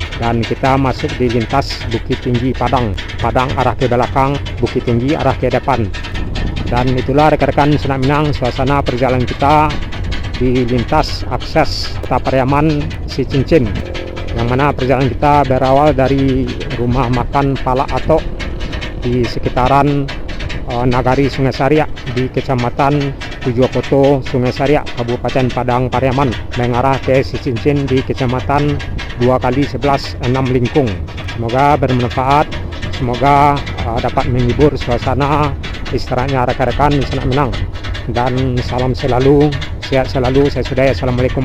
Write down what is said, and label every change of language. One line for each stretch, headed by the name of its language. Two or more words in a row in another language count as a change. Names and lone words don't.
Indonesian: Dan kita masuk di lintas Bukit Tinggi Padang. Padang arah ke belakang, Bukit Tinggi arah ke depan. Dan itulah rekan-rekan Senak Minang suasana perjalanan kita di lintas akses Kota Pariaman Si Cincin, yang mana perjalanan kita berawal dari rumah makan Pala Atok di sekitaran Nagari Sungai Sariak di Kecamatan Tujuokoto Sungai Sariak, Kabupaten Padang Pariaman, mengarah ke Si Cincin di Kecamatan 2x11 6 Lingkung. Semoga bermanfaat, semoga dapat menghibur suasana istirahatnya rekan-rekan Senak Minang. Dan salam selalu, sehat selalu. Saya Sudai.